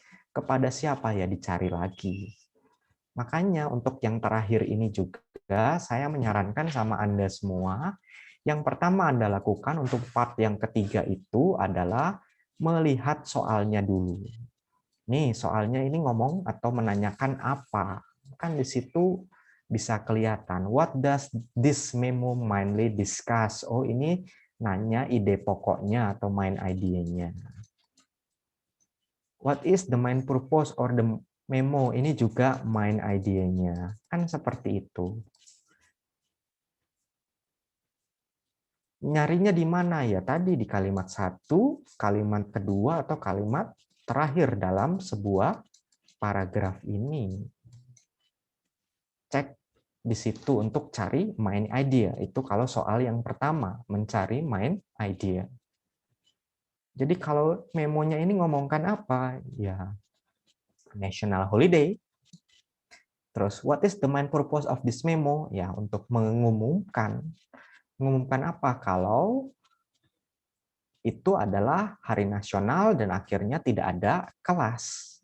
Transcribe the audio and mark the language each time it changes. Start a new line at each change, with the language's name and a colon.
Indonesian: Kepada siapa ya dicari lagi. Makanya untuk yang terakhir ini juga saya menyarankan sama Anda semua, yang pertama Anda lakukan untuk part yang ketiga itu adalah melihat soalnya dulu. Nih, soalnya ini ngomong atau menanyakan apa? Kan di situ bisa kelihatan.
English: What does this memo mainly discuss?
Indonesian: Oh, ini nanya ide pokoknya atau main idenya.
English: What is the main purpose or the memo?
Indonesian: Ini juga main idenya. Kan seperti itu. Nyarinya di mana ya? Tadi di kalimat 1, kalimat kedua, atau kalimat terakhir dalam sebuah paragraf ini. Cek di situ untuk cari main idea. Itu kalau soal yang pertama, mencari main idea. Jadi kalau memonya ini ngomongkan apa? Ya, national holiday. Terus,
English: what is the main purpose of this memo?
Indonesian: Ya, untuk mengumumkan. Mengumumkan apa? Kalau itu adalah hari nasional dan akhirnya tidak ada kelas.